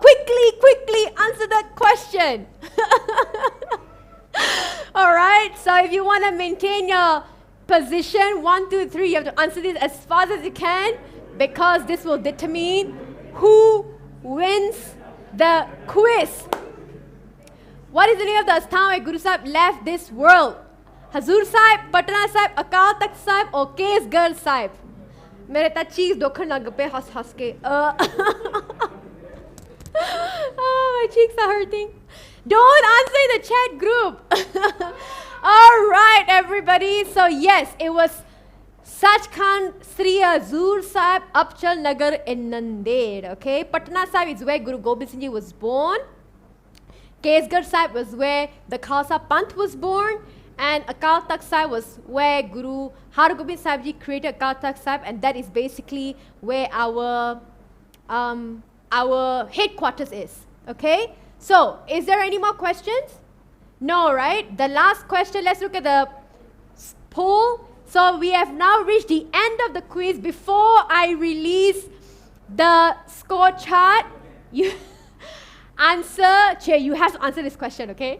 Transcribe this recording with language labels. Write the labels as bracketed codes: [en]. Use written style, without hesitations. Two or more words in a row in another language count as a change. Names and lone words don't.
[en] Quickly answer that question. Alright, so if you want to maintain your position, 1, 2, 3, you have to answer this as fast as you can, because this will determine who wins the quiz. What is the name of the asthan where Guru Sahib left this world? Hazur Sahib, Patna Sahib, Akal Takht Sahib, or Kesgarh Sahib? [pa] ਮੇਰੇ ਤਾਂ ਚੀਜ ਦੁਖਣ ਲੱਗ ਪਏ ਹੱਸ ਕੇ [en] oh, my cheeks are hurting. Don't answer in the chat group. All right, everybody. So yes, it was Sachkhand Sri Hazur Sahib, Upchal Nagar in Nanded. Okay, Patna Sahib is where Guru Gobind Singh Ji was born. Kesgarh Sahib was where the Khalsa Panth was born. And Akal Takht Sahib was where Guru Har Gobind Sahib Ji created Akal Takht Sahib, and that is basically where our headquarters is. Okay? So, is there any more questions? No, right? The last question, let's look at the poll. So, we have now reached the end of the quiz. Before I release the score chart, you you have to answer this question, okay?